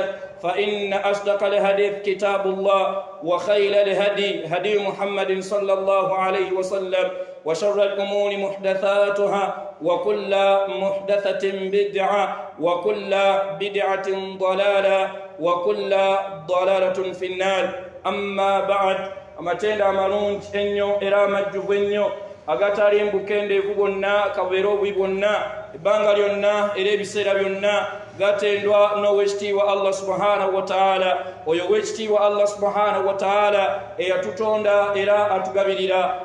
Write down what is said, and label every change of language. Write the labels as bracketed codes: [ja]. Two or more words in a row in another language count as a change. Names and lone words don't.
[ar] فإن أصدق الحديث كتاب الله وخير الهدي هدي محمد صلى الله عليه وسلم وشر الأمور محدثاتها وكل محدثة بدعة وكل بدعة ضلالة وكل ضلالة في النار. أما بعد، [lg] amatenda amalungi ennyo era amajjuvu ennyo agatali mbukendeevu bwonna kabeerobwi bwonna ebbanga lyonna era ebiseera byonna gatendwa n'owekitiibwa Allah [ar] سبحانه وتعالى. [lg] Oyo owekitiibwa Allah [ar] سبحانه وتعالى [lg] eyatutonda era atugabirira.